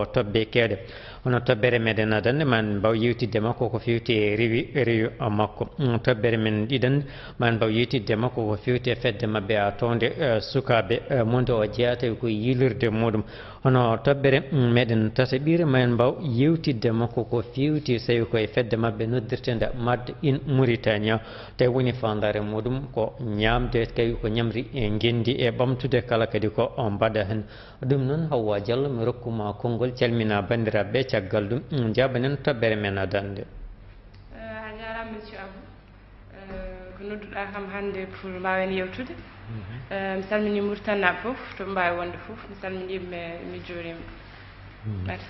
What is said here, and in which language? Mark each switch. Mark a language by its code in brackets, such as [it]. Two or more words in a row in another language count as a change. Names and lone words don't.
[ff] tobbe kede hono tobbere meden adande man baw yewtidde makko ko fewti e rewi makko tobbere men didan man baw yewtidde makko ko fewti e fedde mabbe a tonde sukabe monde o jeata ko yilirde modum hono tobbere meden tatabire man baw yewtidde makko ko fewti sawi ko e fedde mabbe noddirtende mad in Mauritania tawi woni fandare modum ko nyamde kay ko nyamri e gendi e bamtude kala kadi ko on bada hen dum non hawa jallo mi rokkuma kongol calmina bandirabe caggal dum jabanen tobbere men adande a jarama monsieur Abou ko nodduɗa kam hande pour mbawen yewtude mi salmini Mauritanie fof to mbawi wonde fof mi salminiɓe mi juurima merci